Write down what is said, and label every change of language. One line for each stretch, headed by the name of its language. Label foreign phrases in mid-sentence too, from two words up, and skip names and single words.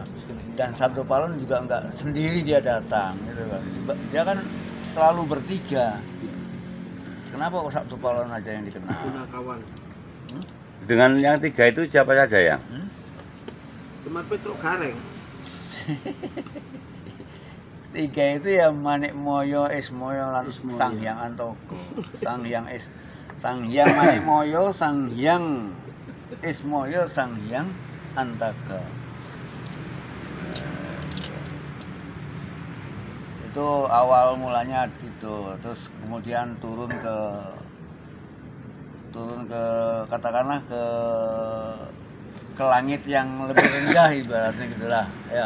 Indonesian: Dan Sabdo Palon juga enggak sendiri dia datang, gitu kan. Dia kan selalu bertiga. Kenapa kok Sabdo Palon aja yang dikenal? Kawan. Dengan yang tiga itu siapa saja ya? Cuma Petruk Gareng. Tiga itu ya Manik Moyo, Ismoyo, lan Ismoyo. Sang Hyang Antoko. Sang Hyang Manik Moyo, Sang Hyang Ismoyo, Sang Hyang Antaka. Itu awal mulanya gitu, terus kemudian turun ke katakanlah ke langit yang lebih rendah ibaratnya gitulah ya.